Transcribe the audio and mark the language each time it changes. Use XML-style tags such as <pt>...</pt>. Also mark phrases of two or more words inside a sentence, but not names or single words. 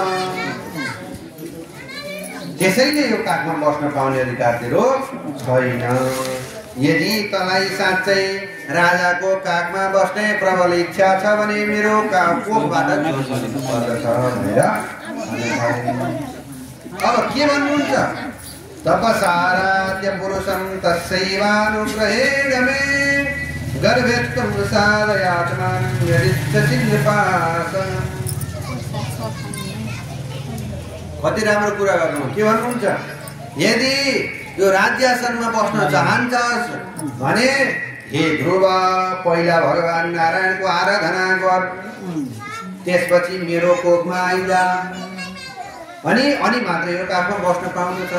<ne>त्यसैले यो काखमा बस्न पाउने अधिकार तेरो छैन। यदि तँलाई साँच्चै राजाको काखमा बस्ने प्रबल इच्छा छ भने मेरो कोखबाट जन्मिनु पर्दछ भनेर। अब के भन्नुहुन्छ?</ne> <sa>तपसाराध्य पुरुषं तस्यैवानुग्रहेण मे गर्भेत्वं साधयात्मानं यदिच्छसि नृपासनम्।</sa> <ne>कति राम्रो कुरा गर्नु। के भन्नुहुन्छ? यदि यो राज्यासनमा बस्न चाहन्छस् भने हे ध्रुव, पहिला भगवान नारायणको आराधना गर, त्यसपछि मेरो कोखमा आइजा, अनि मात्र यो काखमा बस्न पाउँदछ।</ne>